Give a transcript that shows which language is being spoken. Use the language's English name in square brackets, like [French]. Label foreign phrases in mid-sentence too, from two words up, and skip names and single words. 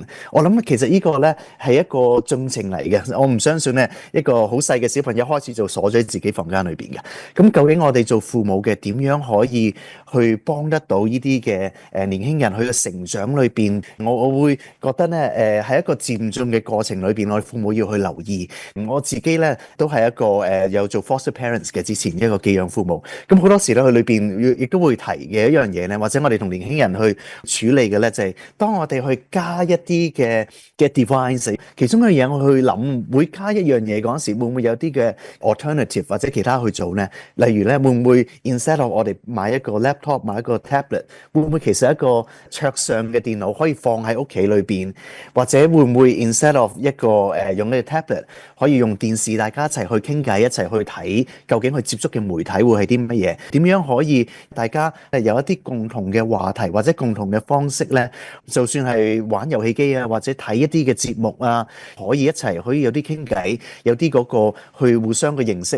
[Cantonese] 我諗其實呢個咧係一個進程嚟嘅。我唔相信咧一個好細嘅小朋友一開始就鎖咗喺自己房間裏邊嘅。咁究竟我哋做父母嘅點樣可以去幫得到呢啲嘅年輕人佢嘅成長裏邊？我會覺得咧喺一個漸進嘅過程裏邊，我哋父母要去留意。我自己咧都係一個有做 [English] foster parents [Cantonese] 嘅之前一個寄養父母，咁好多時咧佢裏邊亦都會提嘅一樣嘢咧，或者我哋同年輕人去處理嘅咧，就係當我哋去加一啲嘅 device， 其中一樣嘢我去諗會加一樣嘢嗰陣時，會唔會有啲嘅 alternative 或者其他去做咧？例如咧會唔會 [English] instead of [Cantonese] 我哋買一個 laptop 買一個 tablet， 會唔會其實一個桌上嘅電腦可以放喺屋企裏邊，或者會唔會 [English] instead of [Cantonese] 一個用呢個 tablet 可以用電視大家一齊去傾偈一齊去睇，究竟去接觸嘅媒體會係啲乜嘢？點樣可以大家有一啲共同嘅話題或者共同嘅方式咧？就算係玩遊戲機啊，或者睇一啲嘅節目啊，可以一齊可以有啲傾偈，有啲嗰個去互相嘅認識。